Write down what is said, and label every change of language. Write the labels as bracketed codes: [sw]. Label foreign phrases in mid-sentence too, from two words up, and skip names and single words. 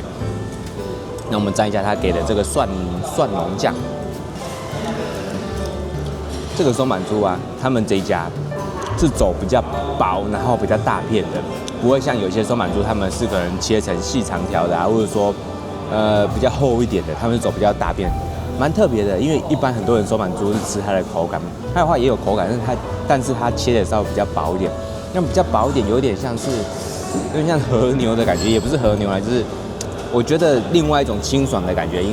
[zh] 那我們蘸一下它給的這個蒜蓉醬。這個松板豬啊，他們這一家是走比較薄，然後比較大片的，不會像有些松板豬他們是可能切成細長條的啊，或者說比較厚一點的，他們是走比較大片，蠻特別的。因為一般很多人松板豬是吃它的口感，它的話也有口感，但是它切的稍微比較薄一點，那比較薄一點，有點像和牛的感覺，也不是和牛啊，就是我覺得另外一種清爽的感覺。